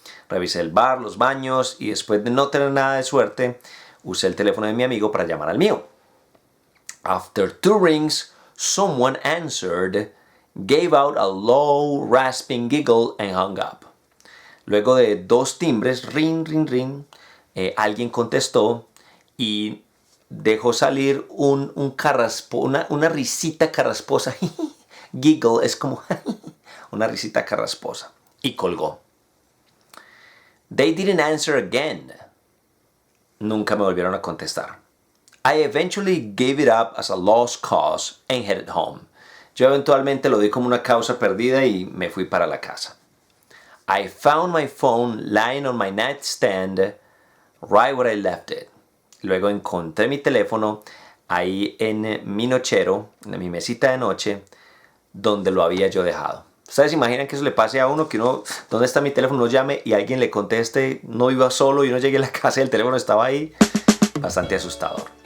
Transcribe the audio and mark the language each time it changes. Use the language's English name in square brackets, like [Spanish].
[Spanish] Revisé el bar, los baños, y después de no tener nada de suerte, usé el teléfono de mi amigo para llamar al mío. [English] After 2 rings, someone answered, gave out a low, rasping giggle, and hung up. [Spanish] Luego de 2 timbres, ring, ring, ring, alguien contestó y dejó salir una risita carrasposa. Giggle es como una risita carrasposa. Y colgó. [English] They didn't answer again. [Spanish] Nunca me volvieron a contestar. [English] I eventually gave it up as a lost cause and headed home. [Spanish] Yo eventualmente lo di como una causa perdida y me fui para la casa. [English] I found my phone lying on my nightstand right where I left it. [Spanish] Luego encontré mi teléfono ahí en mi nochero, en mi mesita de noche, donde lo había yo dejado. ¿Ustedes imaginan que eso le pase a uno? Que uno, ¿dónde está mi teléfono? Uno llame y alguien le conteste, no iba solo y uno llegue a la casa y el teléfono estaba ahí. Bastante asustador.